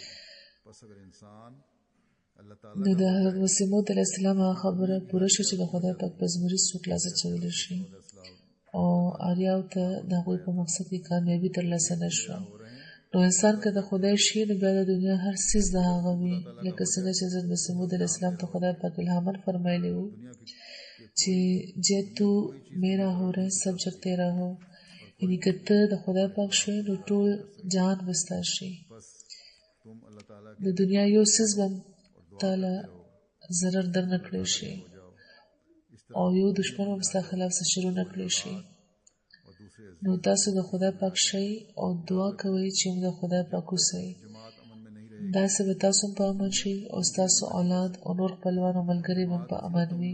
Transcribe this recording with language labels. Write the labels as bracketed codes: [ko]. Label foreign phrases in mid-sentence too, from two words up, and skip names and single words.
[ps] نو د حضرت مسیح موعود علیه السلام هغه خبره پوره شوه چې د خدای پاک په زمري څوک لاس اچولی شي او آریاو ته د هغوی په مقصد کې کامیابي ترلاسه نه شوه. نو انسان که د خدای شي نو بیا د دنیا هر څیز د هغه وي، لکه څنګه چې حضرت مسیح موعود علیه السلام ته خدای پاک الهاماً فرمایلی وو چې [pa] جے تو میرا ہو رہے سب جگ تیرا ہو، [ps] یعنی که ته د خدای پاک شوی نو ټول جهان وستا شي. [ur] تم اللہ تعالیٰ [ps] د دنیا یو څیز به تعالی ضرر در نه کړی شي او یو دشمن هم ستا خلاف څه شروع نه کړی شي. نو تاسو د خدای پاک شئ او دعا کوئ چې موږ د خدای پاک اوسئ. داسې به تاسو هم په امن شئ او ستاسو اولاد او نور خپلوان او ملګري هم په امن وي.